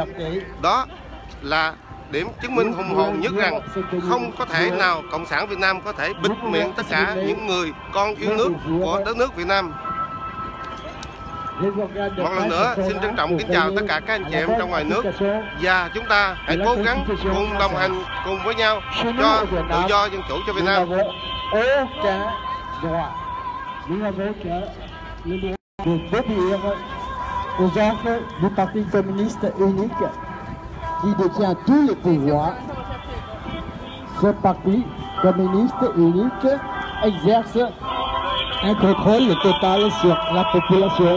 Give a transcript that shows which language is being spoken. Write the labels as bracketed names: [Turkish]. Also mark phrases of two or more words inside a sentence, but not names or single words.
[Vietnamese] Đó là điểm chứng minh hùng hồn nhất rằng không có thể nào Cộng sản Việt Nam có thể bịt miệng tất cả những người con yêu nước của đất nước Việt Nam. Một lần nữa xin trân trọng kính chào tất cả các anh chị em trong ngoài nước, và chúng ta hãy cố gắng cùng đồng hành cùng với nhau cho tự do, dân chủ cho Việt Nam. [French] De déduire aux ordres du Parti communiste unique qui détient tous les pouvoirs. Ce parti communiste unique exerce un contrôle total sur la population.